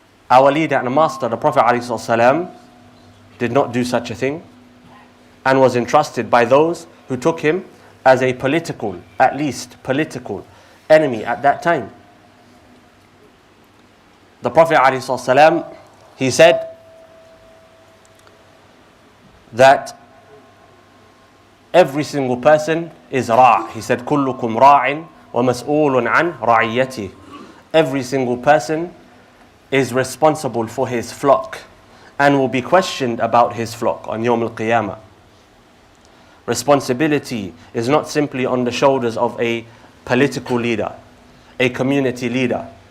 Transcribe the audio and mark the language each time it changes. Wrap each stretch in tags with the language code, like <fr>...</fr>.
<en>Our leader and master, the Prophet ﷺ, did not do such a thing and was entrusted by those who took him as a political, at least political, enemy at that time. The Prophet ﷺ, he said that every single person is ra'. He said,</en> <ar>كُلُّكُمْ رَاعٍ وَمَسْئُولٌ عَنْ رَعِيَّتِهِ.</ar> <en>Every single person is responsible for his flock and will be questioned about his flock on Yawm al-Qiyamah. Responsibility is not simply on the shoulders of a political leader, a community leader.</en>